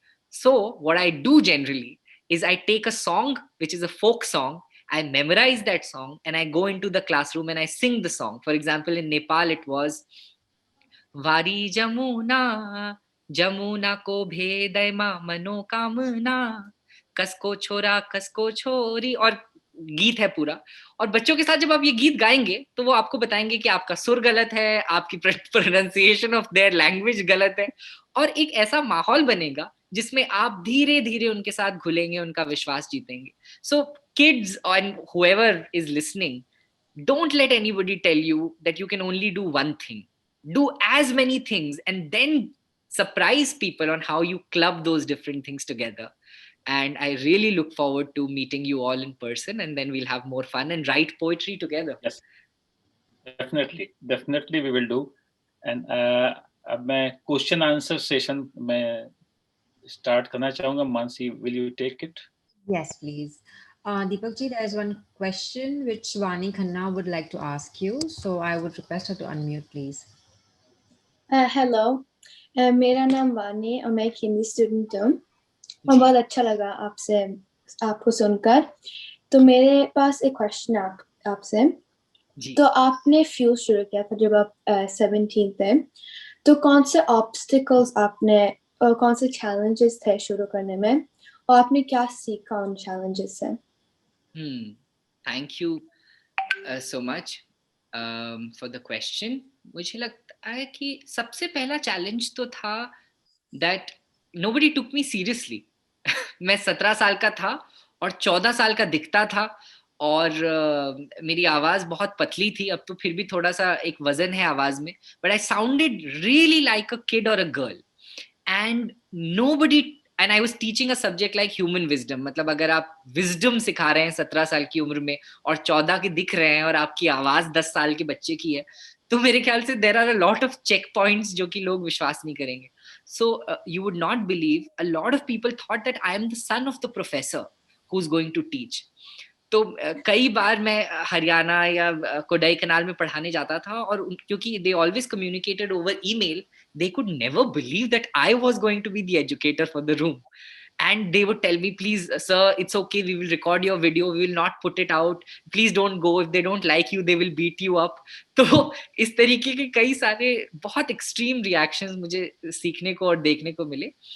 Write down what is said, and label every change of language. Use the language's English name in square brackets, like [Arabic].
[English] So what I do generally is I take a song, which is a folk song, I memorize that song, and I go into the classroom and I sing the song. For example, in Nepal, it was [Nepali] Vari Jamuna, Jamuna ko bheday ma manokamna, कसको छोरा कसको छोरी, [Hindi] और गीत है पूरा। और बच्चों के साथ जब आप ये गीत गाएंगे तो वो आपको बताएंगे कि आपका सुर गलत है, आपकी [English] pronunciation of their language [Hindi] गलत है, और एक ऐसा माहौल बनेगा जिसमें आप धीरे धीरे उनके साथ घुलेंगे, उनका विश्वास जीतेंगे। [English] So kids and whoever is listening, don't let anybody tell you that you can only do one thing. Do as many things and then surprise people on how you club those different things together. And I really look forward to meeting you all in person, and then we'll have more fun and write poetry together. Yes, definitely we will do. [Hindi] And अब मैं question answer session में start करना चाहूंगा। [English] Mansi, will you take it? Yes, please. Deepak ji, there is one question which Vani Khanna would like to ask you. So I would request her to unmute, please. [Hindi] Hello, मेरा नाम वानी और मैं एक Hindi student हूँ, और बहुत अच्छा लगा आपको सुनकर। तो मेरे पास एक क्वेश्चन आपसे। तो आपने फ्यूज शुरू किया था जब आप 17 थे, तो कौन से ऑब्स्टिकल्स कौन से चैलेंजेस थे शुरू करने में, और आपने क्या सीखा उन चैलेंजेस से? [English] Thank you so much for the question. [Hindi] मुझे लगता है कि सबसे पहला चैलेंज तो था [English] That nobody took me seriously. [Hindi] मैं 17 साल का था और 14 साल का दिखता था, और मेरी आवाज बहुत पतली थी, अब तो फिर भी थोड़ा सा एक वजन है आवाज में, [English] But I sounded really like a kid और a girl, and nobody and I was teaching a subject like human wisdom. [Hindi] मतलब अगर आप wisdom सिखा रहे हैं 17 साल की उम्र में और 14 के दिख रहे हैं और आपकी आवाज 10 साल के बच्चे की है, तो मेरे ख्याल से [English] there are a lot of checkpoints [Hindi] जो कि लोग विश्वास नहीं करेंगे. [English] So you would not believe, a lot of people thought that I am the son of the professor who's going to teach. [Hindi] तो कई बार मैं हरियाणा या कोडाई कनाल में पढ़ाने जाता था, और क्योंकि [English] they always communicated over email, they could never believe that I was going to be the educator for the room. And they would tell me, please sir, it's okay, we will record your video, we will not put it out, please don't go, if they don't like you they will beat you up. [Hindi] तो इस तरीके के कई सारे बहुत [English] extreme reactions [Hindi] मुझे सीखने को और देखने को मिले.